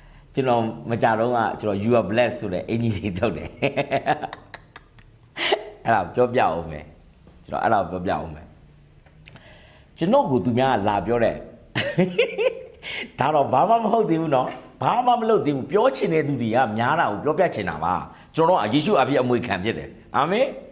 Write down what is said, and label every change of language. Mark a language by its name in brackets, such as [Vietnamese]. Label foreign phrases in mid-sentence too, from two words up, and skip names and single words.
[Burmese] ကျွန်တော်မကြတော့ကကျွန်တော် [English] you are blessed [Burmese] ဆိုတဲ့အင်ကြီးလေးထုတ်တယ်အဲ့ဒါပြောပြအောင်မယ်ကျွန်တော်အဲ့ဒါပြောပြအောင်မယ်ကျွန်တော်ကသူများလာပြောတယ်ဒါတော့ဘာမှမဟုတ်သေးဘူးเนาะဘာမှမလုပ်သေးဘူးပြောချင်တဲ့သူတွေကများတာကိုပြောပြချင်တာပါကျွန်တော်ကယေရှုအပြည့်အမွေခံဖြစ်တယ်အာမင်